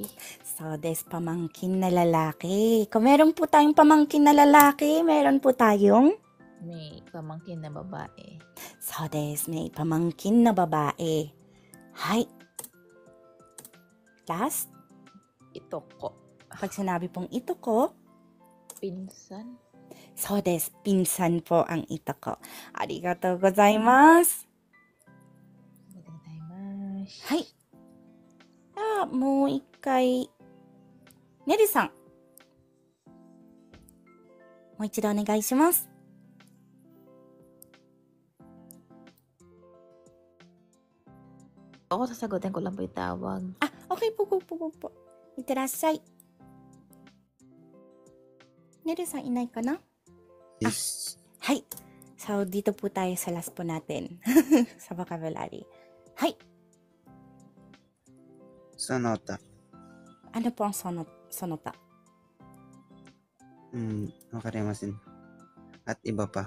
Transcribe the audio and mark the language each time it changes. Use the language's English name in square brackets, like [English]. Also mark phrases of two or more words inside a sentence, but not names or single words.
[Japanese] そうです, [Filipino] pamangkin na lalaki. Kung meron po tayong pamangkin na lalaki, meron po tayong May pamangkin na babae. [Japanese] そうです, [Filipino] may pamangkin na babae. Hai. Last. Itoko. Pag sinabi pong ito ko, Pinsan? [Japanese] そうです。 [Filipino] pinsan po ang ito ko. [Japanese] ありがとうございます。はい。では、もう一回、ねるさん。もう一度お願いします。 [Filipino] Ako sasagutin ko lang po yung tawag. Ah, okay po. [Japanese] I ってらっしゃい。ねるさんいないかな? [English] Yes. [Japanese] Hi. [Filipino] So, dito po tayo sa last po natin. Sa vocabulary. Hi. Sonota. Ano po ang sonota? Wakarimasen. At iba pa.